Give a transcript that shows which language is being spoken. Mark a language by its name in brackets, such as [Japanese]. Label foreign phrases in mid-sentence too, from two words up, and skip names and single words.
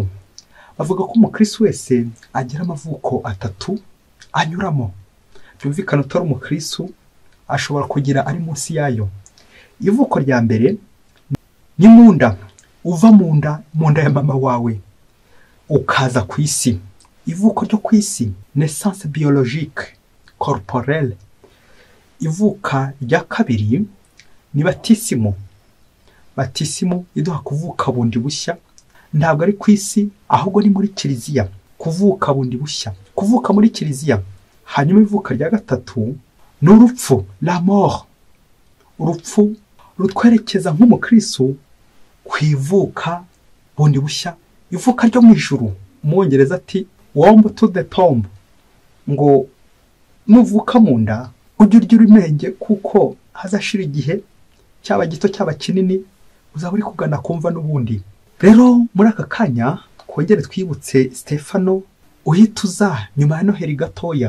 [Kinyarwanda] Bavuga ko umukristo wese agira amavuko atatu anyuramo. Byumvikana utari umukristo ashobora kugira ari munsi yayo. Ivuko rya mbere ni munda, uva munda ya mama wawe ukaza ku isi. Ivuko ryo ku isi, [French] naissance biologique corporelle. [Kinyarwanda] Ivuka rya kabiri ni batisimo. Batisimo iduha kuvuka bundi bushya, ntabwo ari ku isi ahubwo ni muri kiliziya. Kuvuka bundi bushya, kuvuka muri kiliziya. Hanyuma ivuka rya gatatu ni urupfu, [French] la mort. [Kinyarwanda] Urupfu rutwerekeza nk'umukristo kwivuka bundi bushya, ivuka ryo mu ijuru. Umwongereza ati [English] womb to the tomb, [Kinyarwanda] ngo nuvuka mu nda ujye urya urimenge, kuko hazashira igihe cyaba gito cyaba kinini uzaba uri kugana kumva n'ubundi. Rero muri aka kanya twongere twibutse Stefano uhituza nyuma ya Noheli gatoya.